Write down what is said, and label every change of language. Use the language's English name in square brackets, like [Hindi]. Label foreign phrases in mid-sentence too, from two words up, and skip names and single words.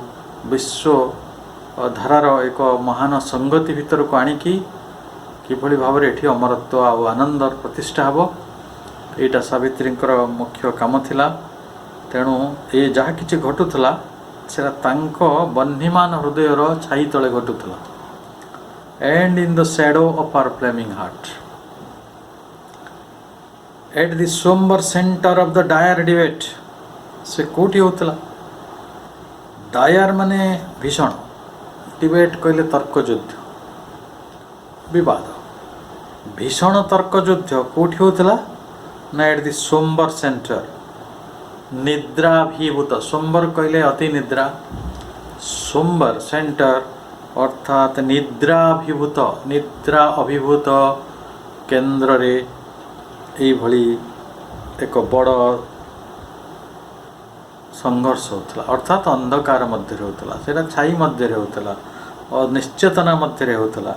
[Odia] ବିଶ୍ୱ ଧାରାର ଏକ ମହାନ ସଂଗତି ଭିତରକୁ ଆଣିକି କିଭଳି ଭାବରେ ଏଠି ଅମରତ୍ୱ ଆଉ ଆନନ୍ଦର ପ୍ରତିଷ୍ଠା ହେବ, ଏଇଟା ସାବିତ୍ରୀଙ୍କର ମୁଖ୍ୟ କାମ ଥିଲା। ତେଣୁ ଏ ଯାହା କିଛି ଘଟୁଥିଲା ସେଟା ତାଙ୍କ ବହ୍ନିମାନ ହୃଦୟର ଛାଇ ତଳେ ଘଟୁଥିଲା। [English] and in the shadow of our flaming heart at the somber center of the dire debate। [Odia] ସେ କେଉଁଠି ହେଉଥିଲା? ଡାୟାର ମାନେ ଭୀଷଣ, ଡିବେଟ୍ କହିଲେ ତର୍କଯୁଦ୍ଧ, ବିବାଦ। ଭୀଷଣ ତର୍କଯୁଦ୍ଧ କେଉଁଠି ହେଉଥିଲା ନା [English] at the somber center, [Odia] ନିଦ୍ରାଭିଭୂତ। somber କହିଲେ ଅତି ନିଦ୍ରା, [English] somber center [Odia] ଅର୍ଥାତ୍ ନିଦ୍ରାଭିଭୂତ, ନିଦ୍ରା ଅଭିଭୂତ କେନ୍ଦ୍ରରେ ଏଇଭଳି ଏକ ବଡ଼ ସଂଘର୍ଷ ହେଉଥିଲା। ଅର୍ଥାତ୍ ଅନ୍ଧକାର ମଧ୍ୟରେ ହେଉଥିଲା, ସେଇଟା ଛାଇ ମଧ୍ୟରେ ହେଉଥିଲା, ଅନିଶ୍ଚେତନା ମଧ୍ୟରେ ହେଉଥିଲା।